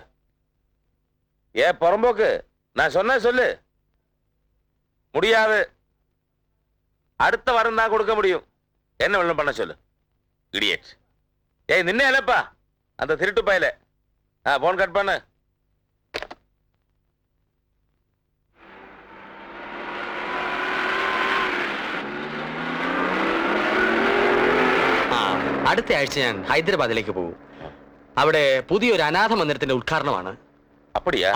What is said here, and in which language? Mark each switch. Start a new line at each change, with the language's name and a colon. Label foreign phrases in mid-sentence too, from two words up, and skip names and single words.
Tamil: ஏ புறம்போக்கு, நான் சொன்ன சொல்லு. முடியாது, அடுத்த வாரம் தான் கொடுக்க முடியும். என்ன வெள்ளம் பண்ண சொல்லு. இடியட். ஏய் நின்னே இல்லப்பா அந்த திருட்டு பையல. போன் கட் பண்ணு.
Malayalam: അടുത്ത ആഴ്ച ഞാൻ ഹൈദരാബാദിലേക്ക് പോകും. അവിടെ പുതിയൊരു അനാഥ മന്ദിരത്തിന്റെ ഉദ്ഘാടനമാണ്.
Tamil: அப்படியா?